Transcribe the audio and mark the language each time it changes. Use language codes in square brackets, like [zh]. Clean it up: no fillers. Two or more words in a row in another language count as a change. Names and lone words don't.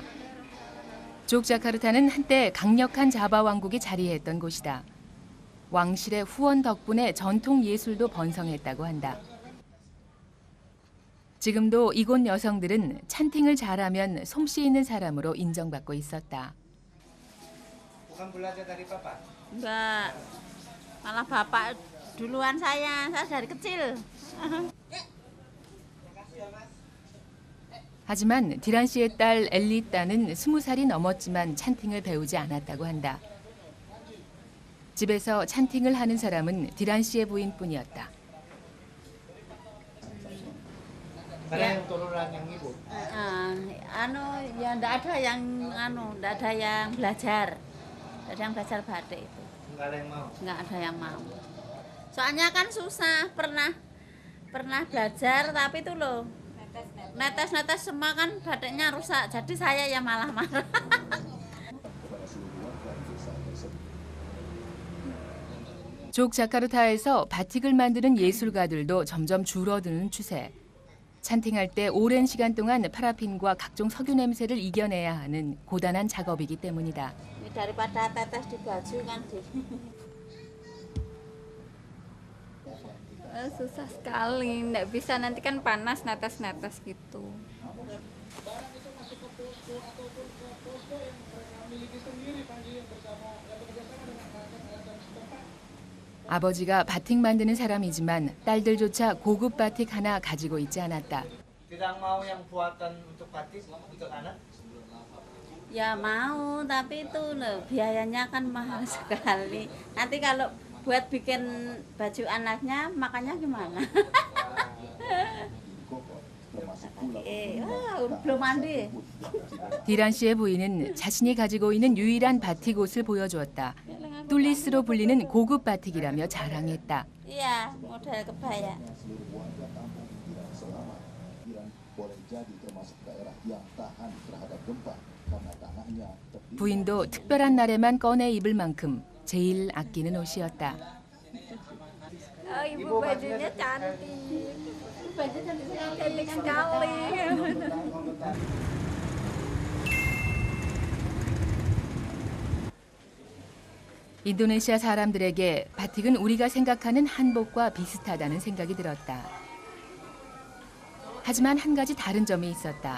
[ko] 족자카르타는 한때 강력한 자바 왕국이 자리했던 곳이다. 왕실의 후원 덕분에 전통 예술도 번성했다고 한다. 지금도 이곳 여성들은 찬팅을 잘하면 솜씨 있는 사람으로 인정받고 있었다. [id] Bukan belajar dari papa? Enggak, malah bapak duluan saya dari kecil. [ko] 하지만 디란 씨의 딸 엘리따는 20살이 넘었지만 찬팅을 배우지 않았다고 한다. 집에서 찬팅을 하는 사람은 디란 씨의 부인뿐이었다. [id] Mana yang turunan yang ibu? Ya enggak ada yang enggak ada yang belajar. Enggak ada yang belajar batik itu. Enggak ada yang mau. Enggak ada yang mau. Soalnya kan susah, pernah belajar tapi itu loh. Netes-netes semua kan batiknya rusak. Jadi saya ya malah marah. [ko] 족자카르타에서 바틱을 만드는 예술가들도 점점 줄어드는 추세. 찬팅할 때 오랜 시간 동안 파라핀과 각종 석유 냄새를 이겨내야 하는 고단한 작업이기 때문이다. [id] Daripada tetes di baju kan susah sekali, nggak bisa, nanti kan panas netes-netes gitu. [ko] 아버지가 바틱 만드는 사람이지만 딸들조차 고급 바틱 하나 가지고 있지 않았다. [id] Tidak mau yang buatan untuk batik untuk anak? Ya mau, tapi itu loh biayanya kan mahal sekali. Nanti kalau buat bikin baju anaknya makannya gimana? belum mandi. [ko] 디란 씨의 부인은 자신이 가지고 있는 유일한 바틱 옷을 보여주었다. 뚫리스로 불리는 고급 바틱이라며 자랑했다. [id] Iya, model kebaya. [ko] 부인도 특별한 날에만 꺼내 입을 만큼 제일 아끼는 옷이었다. [id] Ibu bajunya cantik. Cantik sekali. [ko] 인도네시아 사람들에게 바틱은 우리가 생각하는 한복과 비슷하다는 생각이 들었다. 하지만 한 가지 다른 점이 있었다.